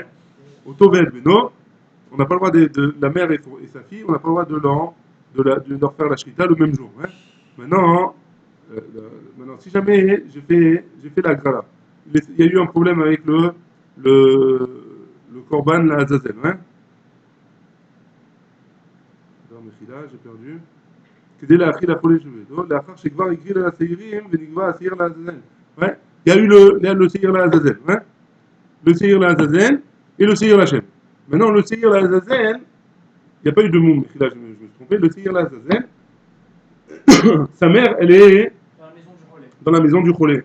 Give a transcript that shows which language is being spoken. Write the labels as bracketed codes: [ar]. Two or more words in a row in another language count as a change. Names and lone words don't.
[he] אותו ואת בנו, [fr] on n'a pas le droit de la mère et sa fille, on n'a pas le droit de leur faire la shrita le même jour. Ouais. Maintenant, si jamais j'ai fait la grala, il y a eu un problème avec le korban, la azazel. Hein. Alors, Mechila, j'ai perdu. [he] כדי להאכיל החולה שבידו, לאחר שכבר הגריל על השעירים ונקבע השעיר לעזאזל. [fr] Ouais. Il y a eu le Seir Azazel, hein? Le Seir Azazel et le Seir Hachem. Maintenant, le Seir Azazel, il n'y a pas eu de moum, là je me suis trompé, le Seir Azazel, sa mère, elle est dans la maison du Cholé.